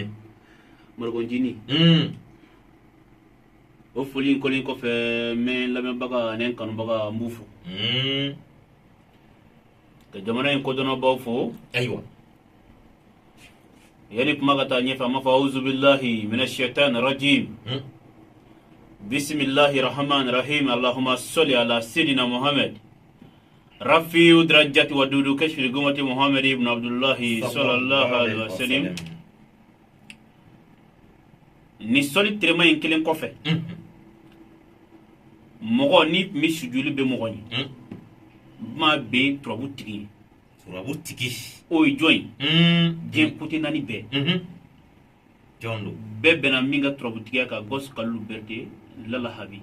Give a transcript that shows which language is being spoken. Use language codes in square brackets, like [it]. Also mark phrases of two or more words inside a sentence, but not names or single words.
[bm] Mariko Njini o foli in kɔlen kɔfɛ n bɛ n lamɛnbaga ani n kanubaga n b'u fo ka jamana in kodɔnnabaw fo ayiwa yani kuma ka taa ɲɛfɛ an b'a fɔ [ar] أعوذ بالله من الشيطان الرجيم بسم الله الرحمن الرحيم اللهم صل على سيدنا محمد رافع الدرجات ودود كاشف الغمة محمد بن عبد الله صلى الله عليه وسلم [bm] ni soli terema in kelen kɔfɛ mɔgɔ ni tun bɛ sujuli bɛ mɔgɔ ye ma bɛ turabu tigi o ye jɔn ye diɲɛ kote naani bɛɛ jondo bɛɛ bɛnna min ka turabutigiya kan Gos Kalilu Berete Lala Habi